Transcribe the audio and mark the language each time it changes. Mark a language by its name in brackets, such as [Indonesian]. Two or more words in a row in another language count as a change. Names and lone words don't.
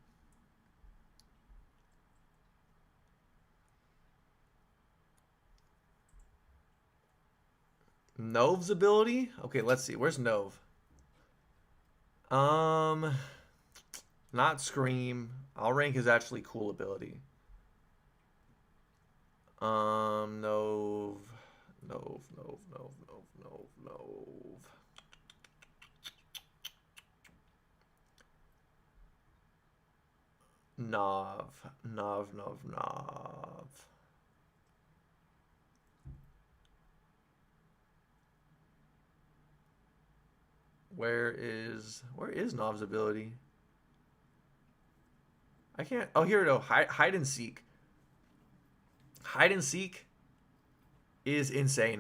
[English] Nove's ability? Okay, let's see. Where's Nove? Um, Not Scream. I'll rank his actually cool ability. Nove. Nove, Nove, Nove, Nove, Nove, Nove. Nov. Nov, Nov, Nov. Where is Nov's ability? I can't. Oh, here we go. Hide and seek. Hide and seek is insane.